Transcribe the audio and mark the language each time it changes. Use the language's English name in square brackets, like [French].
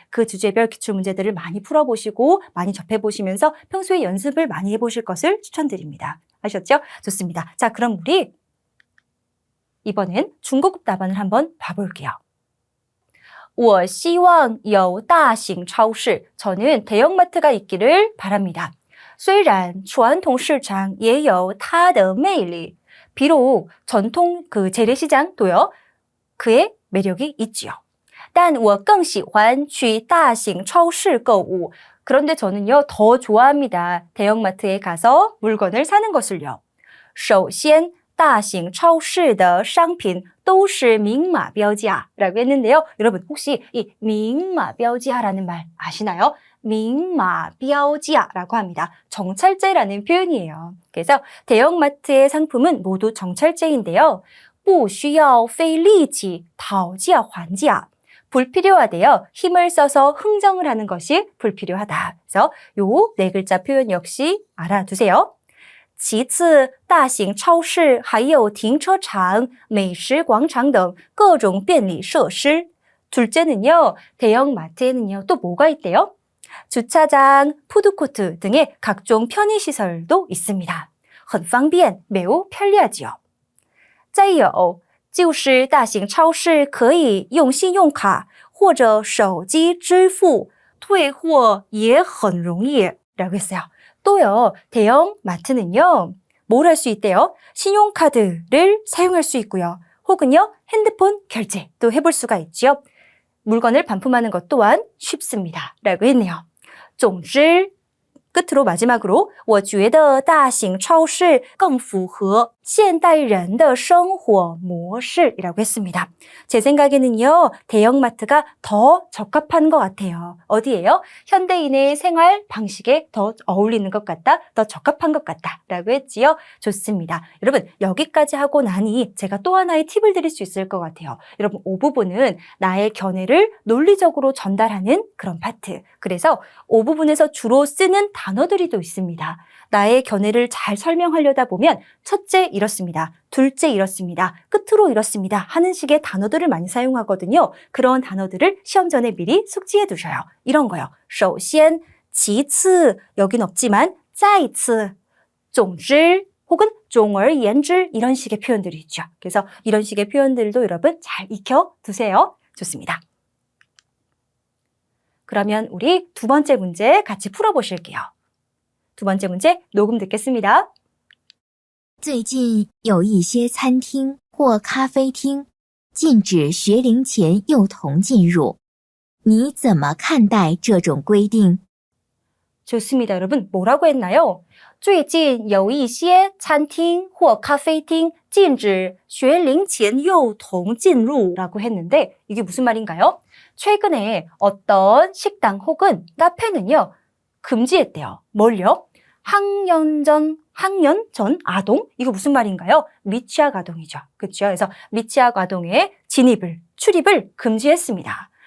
[Korean] 그 주제별 기출문제들을 많이 풀어보시고 많이 접해보시면서 평소에 연습을 많이 해보실 것을 추천드립니다. 아셨죠? 좋습니다. 자, 그럼 우리 이번엔 중고급 답안을 한번 봐볼게요. [Chinese] 我希望有大型超市. [Korean] 저는 대형마트가 있기를 바랍니다. [Chinese] 虽然传统市场也有它的魅力. [Korean] 비록 전통 그 재래시장도요. 그의 매력이 있지요. [Chinese] 但我更喜欢去大型超市购物. [Korean] 그런데 저는요 더 좋아합니다. 대형마트에 가서 물건을 사는 것을요. [Chinese] 首先大型超市的商品都是明码标价 [Korean] 라고 했는데요. 여러분 혹시 이 [Chinese] 明码标价 [Korean] 라는 말 아시나요? [Chinese] 明码标价 [Korean] 라고 합니다. 정찰제라는 표현이에요. 그래서 대형마트의 상품은 모두 정찰제인데요. [Chinese] 不需要费力气讨价还价. [Korean] 불필요하대요. 힘을 써서 흥정을 하는 것이 불필요하다. 그래서 요 네 글자 표현 역시 알아두세요. [Chinese] 其次大型超市还有停车场美食广场等各种便利设施. [Korean] 둘째는요. 대형마트에는요. 또 뭐가 있대요? 주차장, 푸드코트 등의 각종 편의시설도 있습니다. [Chinese] 很方便, [Korean] 매우 편리하지요. [Chinese] 再有就是大型超市可以用信用卡或者手机支付退货也很容易 [Korean] 라고 했어요. 또요, 대형 마트는요, 뭘 할 수 있대요? 신용카드를 사용할 수 있고요. 혹은요, 핸드폰 결제도 해볼 수가 있죠. 물건을 반품하는 것 또한 쉽습니다. 라고 했네요. [Chinese] 总之 [Korean] 끝으로 마지막으로 [Chinese] 我觉得大型超市更符合现代人的生活模式 [Korean] 이라고 했습니다. 제 생각에는요, 대형마트가 더 적합한 것 같아요. 어디예요? 현대인의 생활 방식에 더 어울리는 것 같다, 더 적합한 것 같다 라고 했지요. 좋습니다. 여러분, 여기까지 하고 나니 제가 또 하나의 팁을 드릴 수 있을 것 같아요. 여러분, 이 부분은 나의 견해를 논리적으로 전달하는 그런 파트. 그래서 이 부분에서 주로 쓰는 단어들이 또 있습니다. 나의 견해를 잘 설명하려다 보면 첫째 이렇습니다. 둘째 이렇습니다. 끝으로 이렇습니다. 하는 식의 단어들을 많이 사용하거든요. 그런 단어들을 시험 전에 미리 숙지해 두셔요. 이런 거요. [Chinese] 首先, 其次, [Korean] 여긴 없지만 [Chinese] 再次, 总之, [Korean] 혹은 [Chinese] 总而言之 [Korean] 이런 식의 표현들이 있죠. 그래서 이런 식의 표현들도 여러분 잘 익혀두세요. 좋습니다. 그러면 우리 두 번째 문제 같이 풀어보실게요. 두 번째 문제 녹음 듣겠습니다. [Chinese] 最近有一些餐厅或咖啡厅禁止学龄前幼童进入，你怎么看待这种规定？ [Korean] 좋습니다. 여러분 뭐라고 했나요? [Chinese] 最近有一些餐厅或咖啡厅禁止学龄前幼童进入 [Korean] 라고 했는데 이게 무슨 말인가요? 최근에 어떤 식당 혹은 카페는요, 금지했대요. 뭘요? 학년 전 아동? 이거 무슨 말인가요? 미취학 아동이죠. 그렇죠? 그래서 미취학 아동의 진입을, 출입을 금지했습니다.